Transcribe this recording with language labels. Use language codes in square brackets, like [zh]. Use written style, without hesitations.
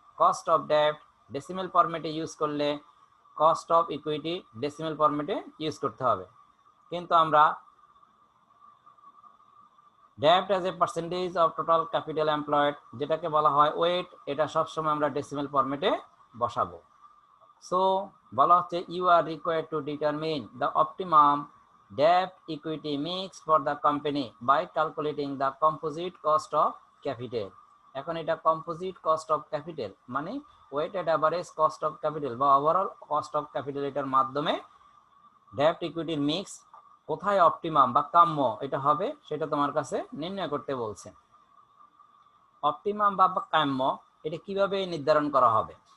[bn] Cost of ডেপ্ট decimal ফরম্যাটে use করলে cost of equity decimal ফরম্যাটে ইউজ করতে হবে। কিন্তু আমরা [en] ডেপ্ট as a percentage of total capital employed, [bn] যেটাকে বলা হয় ওয়েট, এটা সবসময় আমরা ডেসিমেল ফরম্যাটে বসাবো। [en] so [bn] বলা হচ্ছে [en] You are required to determine the optimum debt equity mix for the company by calculating the composite cost of capital। [bn] এখন এটা composite cost of capital মানে weighted average cost of capital বা overall cost of capital, এটার মাধ্যমে debt equity mix কোথায় optimum বা কাম্য এটা হবে সেটা তোমার কাছে নির্ণয় করতে বলছে। অপটিমাম বা কাম্য এটা কিভাবে নির্ধারণ করা হবে?